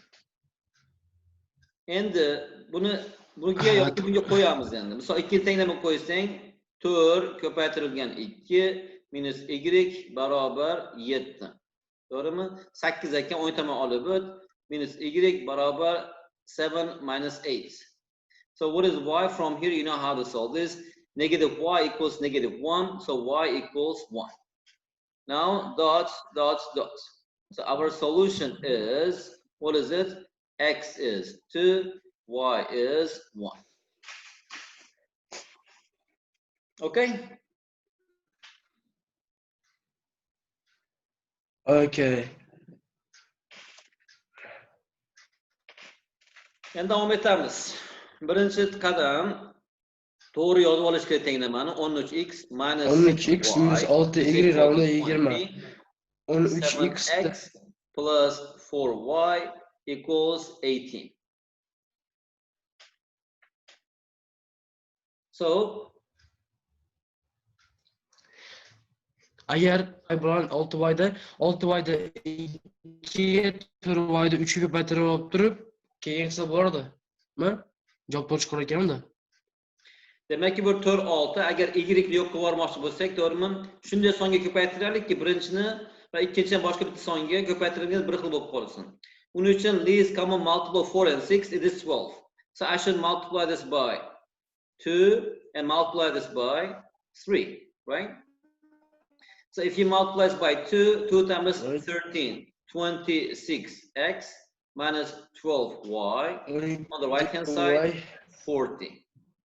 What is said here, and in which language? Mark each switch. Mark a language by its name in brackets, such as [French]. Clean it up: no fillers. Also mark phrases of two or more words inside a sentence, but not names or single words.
[Uzbek] Endi bunga yoki bunga qo'yamiz endi. Misol, ikki tenglama qo'ysang, 4 ko'paytirilgan 2 minus y barobar 7. To'g'rimi? 8 ekan, o'ng tomon olib o't, minus y barobar 7 minus 8. [English] So what is y from here? You know how to solve this. Negative y equals negative 1, so y equals 1. Now, dots, dots, dots. So our solution is, what is it? X is 2, y is 1. Okay? Okay. [Uzbek] Endi davom etamiz. Birinchi qadam to'g'ri yozib olish kerak tenglamani. 13x minus 13x minus 6y ravno 20. 13x [English] plus 4y equals 18. So, [Uzbek] agar y bilan 6y da 2 4y da 3 ga ko'paytirib olib turib, keyin hisob bo'ladimi? Javob to'g'ri chiqar ekanda. demak ki bu 4 6. Agar y ni yo'q qilib yubormoqchi bo'lsak, to'g'rimi? Shunday songa ko'paytiraylikki, birinchini va ikkinchidan boshqa bitta songa ko'paytirilgan bir xil bo'lib qolsin. Uning uchun [English] least common multiple 4 and 6 it is 12. So I should multiply this by 2 and multiply this by 3, right? So if you multiply this by 2, 2 times 13, 26x minus 12y on the right hand side, 40.